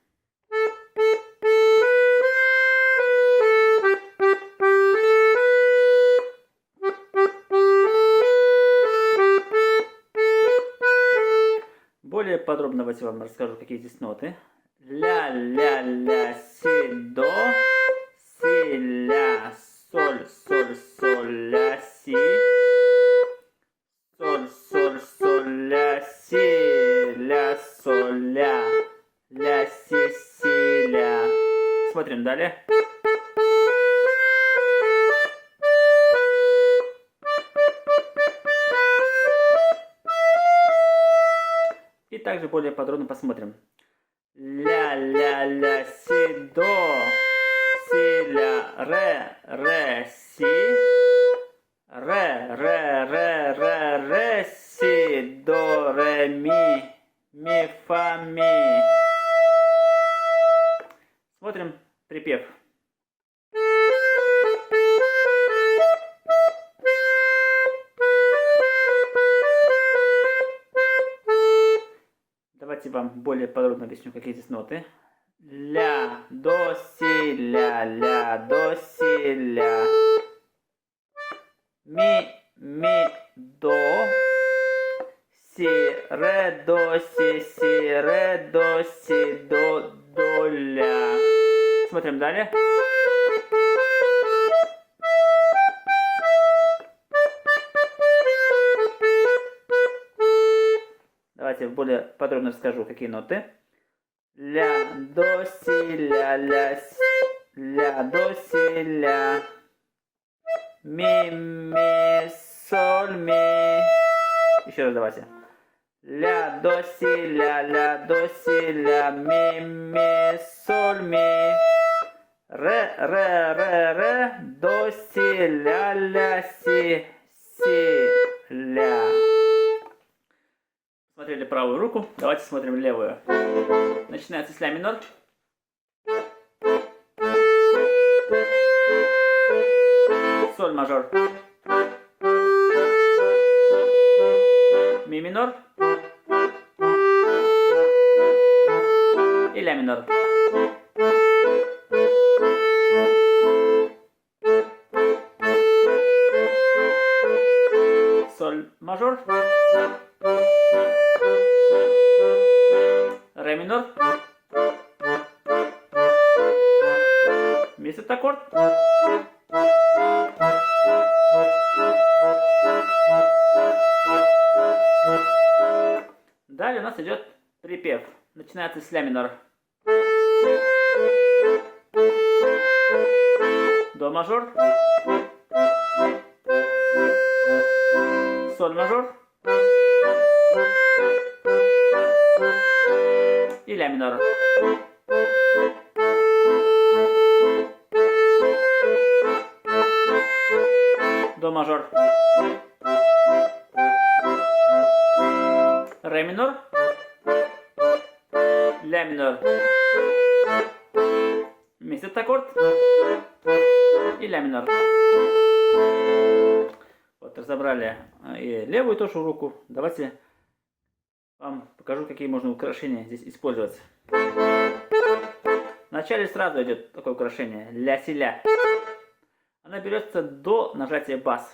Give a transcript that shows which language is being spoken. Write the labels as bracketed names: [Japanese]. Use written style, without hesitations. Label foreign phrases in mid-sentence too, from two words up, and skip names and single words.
[Russian] Более подробно я вам расскажу, какие здесь ноты. Ля, ля, ля, си, до, си, ля, соль, соль, соль, ля, си, соль, соль, соль, ля, си, ля, соль, ля, си, си, ля. Смотрим далее. И также более подробно посмотрим. Ля, ля, ля, си, до, си, ля, ре, си, ре, си, до, ре, ми, фа, ми. Смотрим припев. Давайте вам более подробно объясню, какие здесь ноты. Ля, до, си, ля, до, си, ля. Ми, до. Си, ре, до, си, до, ля. Смотрим далее. Давайте более подробно расскажу, какие ноты. Ля, до, си, ля, до, си, ля. Ми, соль, ми. Еще раз давайте. Ля, до, си, ля, до, си, ля. Ми, соль, ми. Ре, до, си, ля, си, ля. Смотрели правую руку, давайте смотрим левую. Начинается с ля минор. Соль мажор. Ми минор. И ля минор. Соль мажор. Ре минор. Ми септаккорд. Далее у нас идет припев. Начинается с ля минор. До мажор. Соль мажор. И ля минор. До мажор. Ре минор. Ля минор. Ми септаккорд. И ля минор. Вот, разобрали и левую тоже руку. Давайте вам покажу, какие можно украшения здесь использовать. Вначале сразу идет такое украшение. Ля-си ля. Она берется до нажатия бас.